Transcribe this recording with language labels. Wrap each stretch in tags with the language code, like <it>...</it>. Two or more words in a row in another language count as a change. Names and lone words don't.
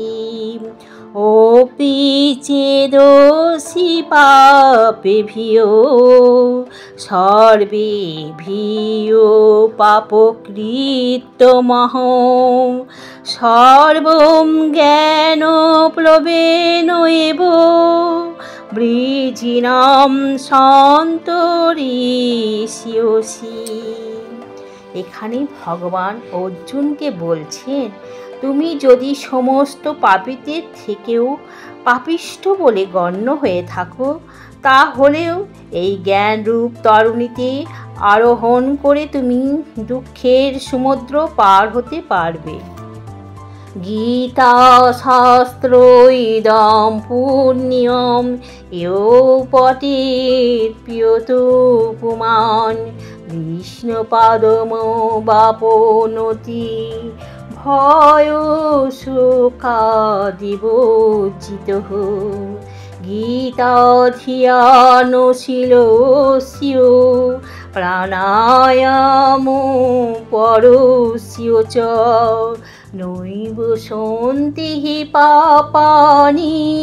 <sa>ओपि चेदोषि पापेभ्यो सर्वेभ्यो पापकृत्तमहं सर्वं ज्ञानप्लवेन एव वृजिनां सन्तरिष्यसि।</sa> <bn>এখানে ভগবান অর্জুনকে বলছেন, তুমি যদি সমস্ত পাপীদের থেকেও পাপিষ্ঠ বলে গণ্য হয়ে থাকো, তাহলেও এই জ্ঞানরূপ তরণীতে আরোহণ করে তুমি দুঃখের সমুদ্র পার হতে পারবে।</bn> <sa>গীতা শাস্ত্র ইদম পুণ্যম ইয়ো পঠেৎ প্রিয়তো পুমাन् বিষ্ণুপাদমবাপনোতি ভয় শোকাদিবর্জিতঃ। গীতাধিয়ানশীলস্য প্রাণায়ামো পরস্য চ নৈব সন্তি পাপানি</sa>